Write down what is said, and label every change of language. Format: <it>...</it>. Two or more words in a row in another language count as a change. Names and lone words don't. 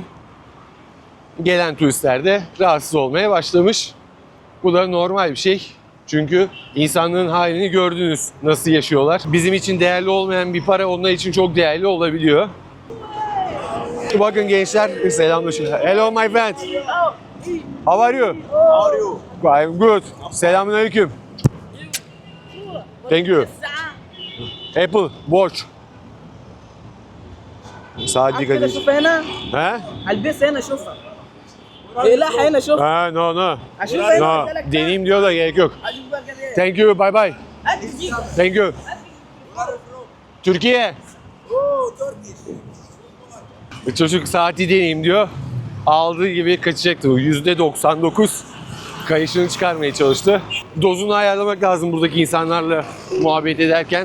<tr>Gelen turistler de rahatsız olmaya başlamış. Bu da normal bir şey. Çünkü insanlığın halini gördünüz. Nasıl yaşıyorlar. Bizim için değerli olmayan bir para onlar için çok değerli olabiliyor. Bakın gençler, selamlaşın.</tr> <en>Hello my friend. How are you? How are you? I'm good. Selamünaleyküm. Thank you. Apple Watch.</en> <tr>Saat dikkat edin.</tr> <ar>شوفها هنا He? هلبسها هنا شوفها اقلعها هنا شوفها</ar> <en>Ha, no no.</en> <ar>اشوفها</ar> <en>No.</en> <ar>هنا</ar> <tr>Deneyim diyor da gerek yok.</tr> <ar>اشوف بقى كده</ar> <en>Thank you, bye bye.</en> <ar>هات الجيب</ar> <en>Thank you.</en> <tr>Türkiye. Çocuk saati deneyim diyor. Aldığı gibi kaçacaktı. %99 kayışını çıkarmaya çalıştı. Dozunu ayarlamak lazım buradaki insanlarla muhabbet ederken.</tr>